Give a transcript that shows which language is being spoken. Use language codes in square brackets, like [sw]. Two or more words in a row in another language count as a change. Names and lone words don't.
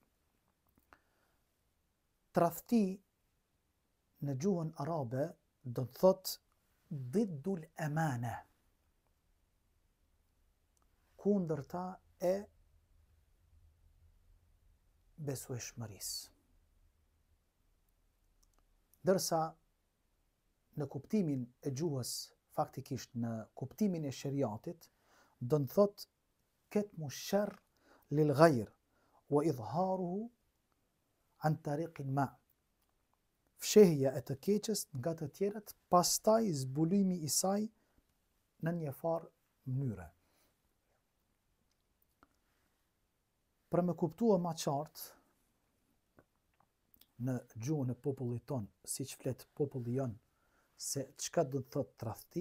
[sq] Tradhti në gjuhën arabe do të thotë [ar] ضد الأمانة, [sq] kundërta e besueshmërisë. Dërsa në kuptimin e gjuhës, faktikisht në kuptimin e shariatit, do të thotë [ar] كتم الشر للغير وإظهاره عن طريق ما. [sq] Fshehja e të keqes nga të tjerët, pastaj zbulimi i saj në një farë mënyre. Për me kuptua ma qartë, në gjuhën e popullit tonë, siç flet populli jon, se çka do të thotë tradhti?